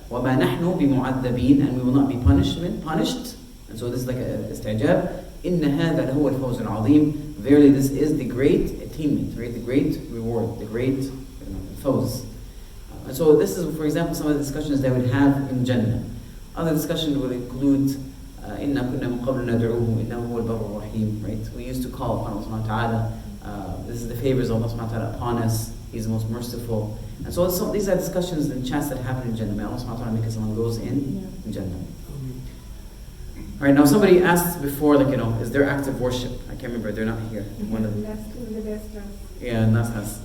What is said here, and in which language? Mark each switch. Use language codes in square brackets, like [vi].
[ar] وَمَا نَحْنُ بِمُعَذَّبِينَ, [en] and we will not be punished. And so this is like a istijab. [ar] إِنَّ هَذَا لَهُوَ الْفَوْزُ الْعَظِيمُ. [en] Verily this is the great attainment, right? The great reward, the great fawz. And so this is, for example, some of the discussions they would have in Jannah. Other discussions would include [ar] إِنَّا كُنَّا مِن قَبْلُ نَدْعُوهُ إِنَّهُ هُوَ الْبَرُّ الرَّحِيمُ, right? [en] We used to call upon Allah subhanahu wa ta'ala. This is the favors of Allah subhanahu wa ta'ala upon us. He's the most merciful. And so these are discussions and chats that happen in Jannah. May Allah subhanahu wa ta'ala make us among those in Jannah. Alright, now somebody asked before, is there active worship? I can't remember, they're not here. One of them. Yeah, Nas.